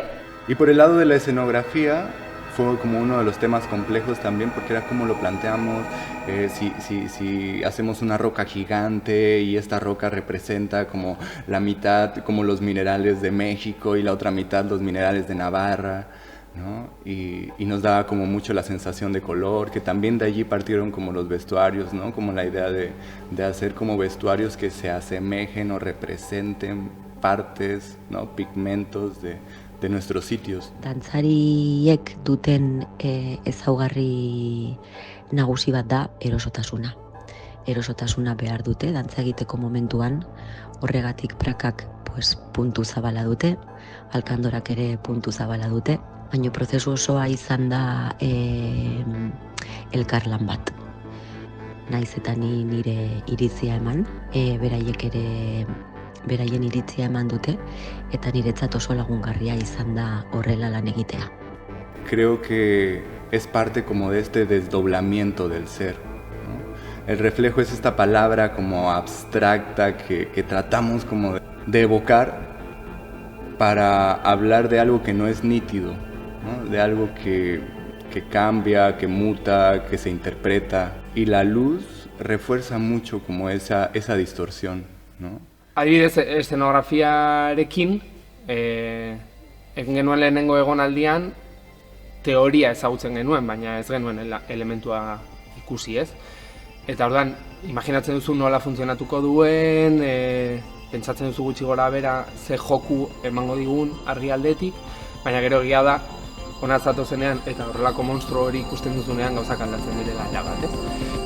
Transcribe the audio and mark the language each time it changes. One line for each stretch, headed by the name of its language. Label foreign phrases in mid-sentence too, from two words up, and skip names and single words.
Spanish: Y por el lado de la escenografía, fue como uno de los temas complejos también, porque era como lo planteamos, si hacemos una roca gigante y esta roca representa como la mitad, como los minerales de México y la otra mitad los minerales de Navarra, ¿no? Y nos daba como mucho la sensación de color, que también de allí partieron como los vestuarios, ¿no? Como la idea de hacer como vestuarios que se asemejen o representen partes, ¿no? Pigmentos de nuestros sitios.
Basque: Dantzariek duten ezaugarri nagusi bat da erosotasuna. Erosotasuna behar dute dantza egiteko momentuan, horregatik prakak puntu zabala dute, alkandorak ere puntu zabala dute, baina prozesu osoa izan da elkarlan bat. Naiz eta nire iritzia eman, beraiek ere beraien iritzia eman dute, eta niretzat oso lagungarria izan da horrela lan egitea.
Spanish: Creo que es parte como de este desdoblamiento del ser, ¿no? El reflejo es esta palabra como abstracta que tratamos como de evocar para hablar de algo que no es nítido, ¿no? De algo que cambia, que muta, que se interpreta, y la luz refuerza mucho como esa distorsión, ¿no?
Basque: Adibidez, eszenografiarekin, egin genuen lehenengo egonaldian, teoria ezagutzen genuen, baina ez genuen elementua ikusi, ez? Eta orduan, imaginatzen duzu nola funtzionatuko duen, pentsatzen duzu gutxi gora bera ze joku emango digun argi aldetik, baina gero egia da, hona zatozenean eta horrelako monstru hori ikusten duzunean gauzak aldatzen direla erabat, ez?